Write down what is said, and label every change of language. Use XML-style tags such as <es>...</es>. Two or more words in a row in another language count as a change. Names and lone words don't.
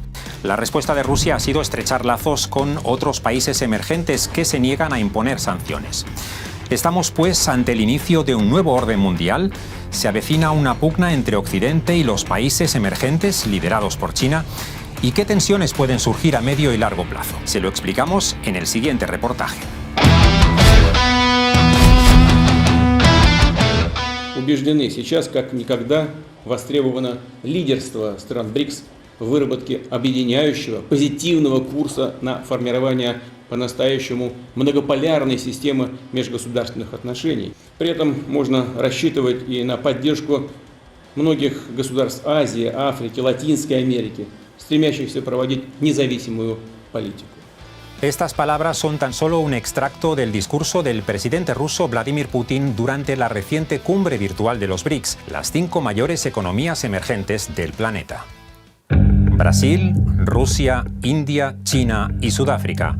<es>La respuesta de Rusia ha sido estrechar lazos con otros países emergentes que se niegan a imponer sanciones. Estamos, pues, ante el inicio de un nuevo orden mundial. Se avecina una pugna entre Occidente y los países emergentes liderados por China. ¿Y qué tensiones pueden surgir a medio y largo plazo? Se lo explicamos en el siguiente reportaje.</es> <ru>Убеждены, сейчас как никогда востребовано лидерство стран БРИКС в выработке объединяющего, позитивного курса на формирование по-настоящему многополярной системы межгосударственных отношений. При этом можно рассчитывать и на поддержку многих государств Азии, Африки, Латинской Америки, стремящихся проводить независимую политику.</ru> <es>Estas palabras son tan solo un extracto del discurso del presidente ruso Vladimir Putin durante la reciente cumbre virtual de los BRICS, las 5 mayores economías emergentes del planeta. Brasil, Rusia, India, China y Sudáfrica.</es>